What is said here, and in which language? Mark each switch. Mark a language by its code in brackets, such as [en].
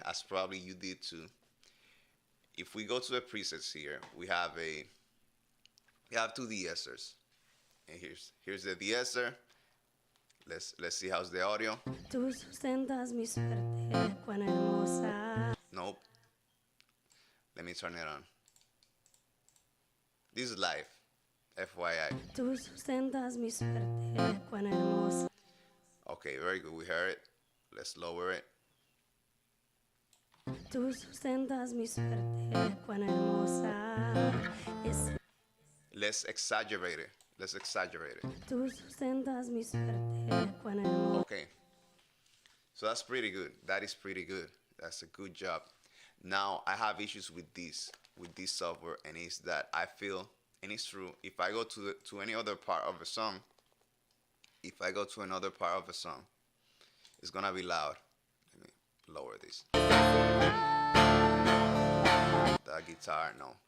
[en] As probably you did too. If we go to the presets here, we have two de-essers, and here's the de-esser. Let's see how's the audio. [es] Tú sustentas mi suerte, cuán hermosa. [en] Nope. Let me turn it on. This is live. FYI. [es] Tú sustentas mi suerte, cuán hermosa. [en] Okay, very good. We heard it. Let's lower it. [es] Tú sustentas mi suerte, cuán hermosa es. [en] Let's exaggerate it. Let's exaggerate it. [es] Tú sustentas mi suerte, cuán hermosa. [en] Okay. So that's pretty good. That is pretty good. That's a good job. Now I have issues with this software, and it's that I feel, and it's true. If I go to any other part of a song, if I go to another part of a song, it's gonna be loud. Let me lower this. The guitar, no.